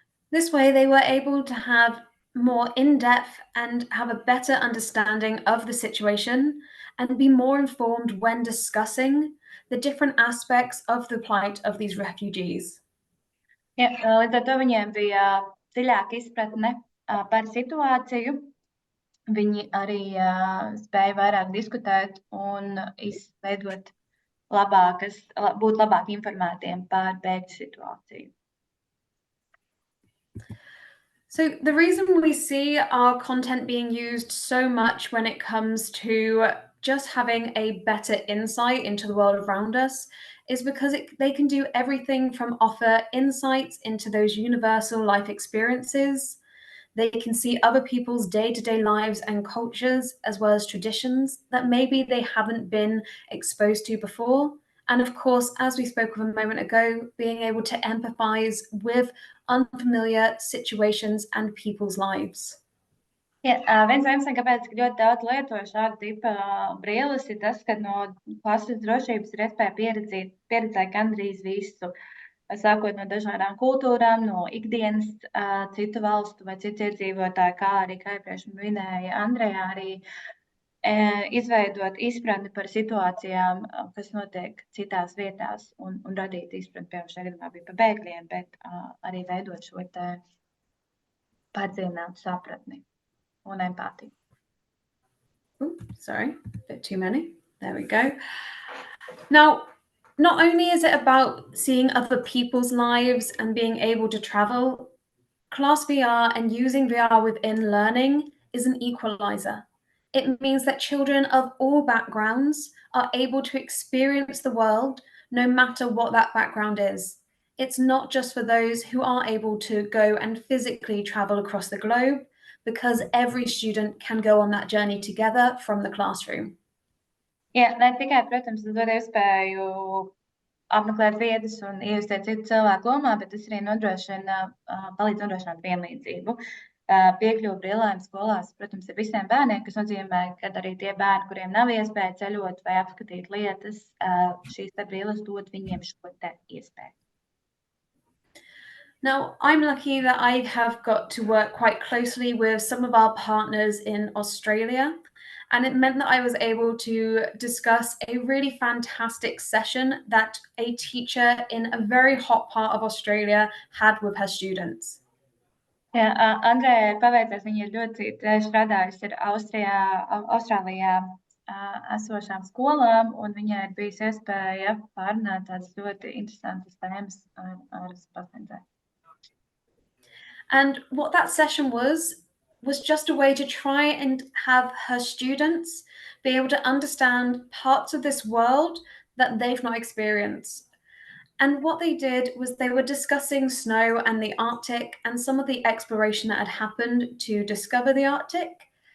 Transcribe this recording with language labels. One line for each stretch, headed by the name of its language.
English: This way they were able to have more in-depth and have a better understanding of the situation and be more informed when discussing the different aspects of the plight of these refugees.
Latvian: Jā, līdz ar to viņiem bija dziļāka izpratne par situāciju. Viņi arī spēja vairāk diskutēt un izveidot būt labāk informētiem par bēgļu situāciju.
English: So the reason we see our content being used so much when it comes to just having a better insight into the world around us is because they can do everything from offer insights into those universal life experiences. They can see other people's day-to-day lives and cultures, as well as traditions that maybe they haven't been exposed to before. And of course, as we spoke of a moment ago, being able to empathize with unfamiliar situations and people's lives.
Latvian: Jā, viens iemesls, kāpēc ļoti daudz lieto šādu tipu brilles, ir tas, ka no klases drošības ir iespēja pieredzēt gandrīz visu, sākot no dažādām kultūrām, no ikdienas citu valstu vai citu iedzīvotāju, kā arī, kā iepriekš minēja Andrea, arī izveidot izpratni par situācijām, kas notiek citās vietās un radīt izpratni, piemēram, šajā gadījumā bija par bēgļiem, bet arī veidot šo te padziļinātu sapratni un empātiju.
English: sorry, a bit too many. There we go. Now, not only is it about seeing other people's lives and being able to travel, ClassVR and using VR within learning is an equalizer. It means that children of all backgrounds are able to experience the world no matter what that background is. It's not just for those who are able to go and physically travel across the globe, because every student can go on that journey together from the classroom.
Latvian: Jā, ne tikai, protams, tas dod iespēju apmeklēt vietas un iejustīt citu cilvēku lomā, bet tas arī palīdz nodrošināt vienlīdzību. Piekļuve brillēm skolās, protams, ir visiem bērniem, kas nozīmē, ka arī tie bērni, kuriem nav iespēja ceļot vai apskatīt lietas, šīs te brilles dod viņiem šo te iespēju.
English: Now, I'm lucky that I have got to work quite closely with some of our partners in Australia, and it meant that I was able to discuss a really fantastic session that a teacher in a very hot part of Australia had with her students.
Latvian: Jā, Andrejai ir paveicies, viņa ir ļoti strādājusi ar Austrālijā esošām skolām, un viņai ir bijis iespēja pārunāt tādas ļoti interesantas tēmas ar pasniedzēju.
English: And what that session was just a way to try and have her students be able to understand parts of this world that they've not experienced. And what they did was they were discussing snow and the Arctic and some of the exploration that had happened to discover the Arctic.